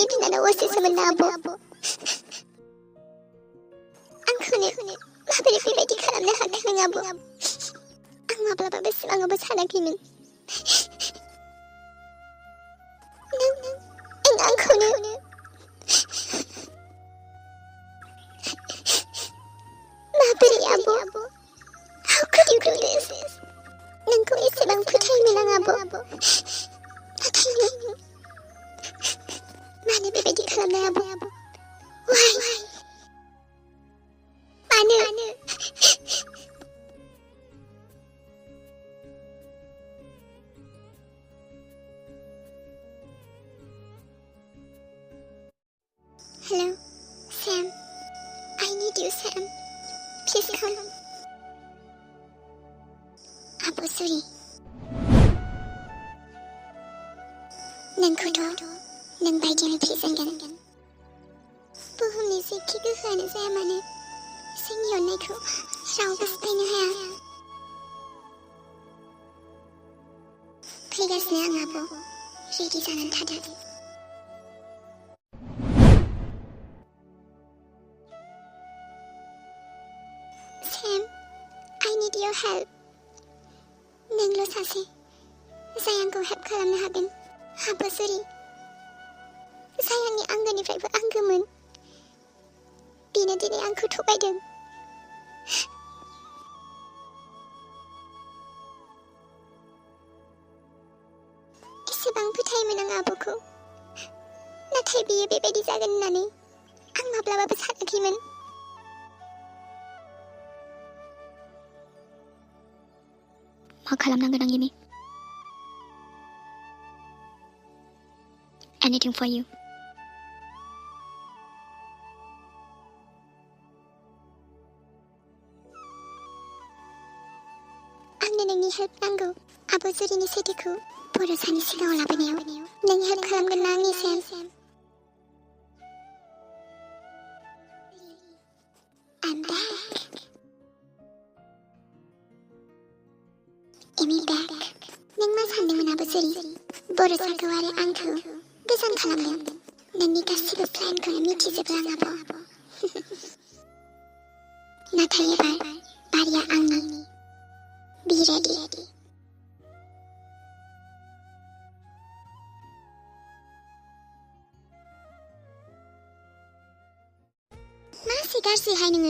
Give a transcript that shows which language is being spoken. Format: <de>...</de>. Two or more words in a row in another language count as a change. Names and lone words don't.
<brx>सानाव असेसोमोन ना आब' आंखौनो माबोरै बेबायदि खालामनो हाखो नों आब' आं माब्लाबाबो सिमाङावबो सानाखैमोन नों आंखौनो माबोरै आब'</brx> <en>How could you do this?</en> <brx>नोंखौ एसेबां फोथायोमोन आं आब' नाथाय नों मानो बेबायदि खालामनाय आब' Why? मानो Hello, Sam.</brx> <en>I need you, Sam. Please come.</en> <brx>Abu Suri. नोंखौथ' नों बायदिनो फेजेनगोन बुहुमनि जेखि गोहोआनो जाया मानो जोंनि अननायखौ रावबो सिफायनो हाया फैगासिनो आं आब' रेडि जानानै थादो</brx> <en>Sam, I need your help.</en> <brx>नोंल' सासे जाय आंखौ हेल्प खालामनो हागोन आब' सुरि जाय आंनि आंगोनिफ्रायबो आंगोमोन बेनो दिनै आंखौ थगायदों एसेबां फोथायोमोन आं आब'खौ नाथाय बियो बेबायदि जागोन होननानै आं माब्लाबाबो सानाखैमोन मा खालामनांगोन आं इमि</brx> <en>Anything for you.</en> <brx>आंनो नोंनि हेल्प नांगौ आब' जुरिनि सैथोखौ बर' सानि सिगाङाव लाबोनायाव नों हेल्प खालामगोन ना आंनि सेम</brx> <en>I'm back. Amy back.</en> <brx>नों मा सानदोंमोन आब' जुरि बर' साखौ आरो आंखौ गोजान खालामदों नोंनि गासिबो प्लेनखौनो मिथिजोबो आं आब' नाथाय एबार बारिया आंनि</brx> <en>Be ready.</en> <brx>मा एसे गाज्रिहाय नोङो</brx>